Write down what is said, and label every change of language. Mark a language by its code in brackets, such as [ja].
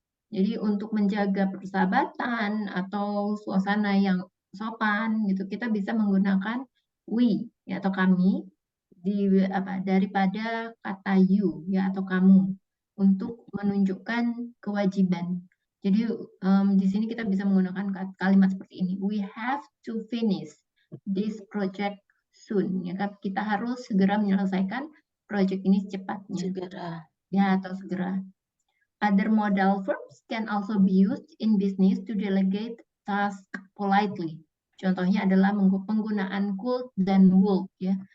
[id] Jadi untuk menjaga persahabatan atau suasana yang sopan gitu, kita bisa menggunakan we ya, atau kami daripada kata you ya atau kamu untuk menunjukkan kewajiban. Jadi di sini kita bisa menggunakan kalimat seperti ini. [en] We have to finish this project soon. [id] Ya kan? Kita harus segera menyelesaikan project ini secepatnya. Segera. Ya, atau segera. [en] Other modal verbs can also be used in business to delegate tasks politely. [id] Contohnya adalah penggunaan could dan would ya.